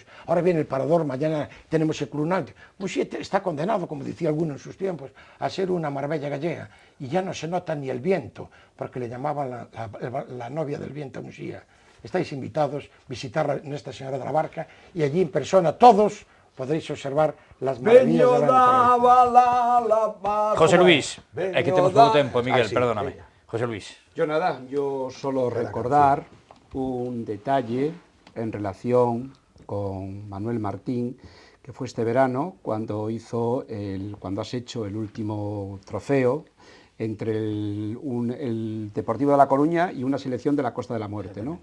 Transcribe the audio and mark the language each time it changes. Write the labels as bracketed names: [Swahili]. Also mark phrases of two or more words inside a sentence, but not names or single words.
[Spanish] Ahora viene el Parador, mañana tenemos el Club Náutico. Muxía está condenado, como decía alguno en sus tiempos, a ser una Marbella gallega, y ya no se nota ni el viento, porque le llamaban la novia del viento a Muxía. Estáis invitados a visitar a Nuestra Señora de la Barca, y allí en persona todos podréis observar las maravillas de la naturaleza. José Luis, [Galician] é que temos pouco tempo, Miguel, perdóname. José Luis. [Spanish] Yo nada, yo solo recordar un detalle en relación con Manuel Martín, que fue este verano cuando has hecho el último trofeo entre el Deportivo de La Coruña y una selección de la Costa de la Muerte, ¿no?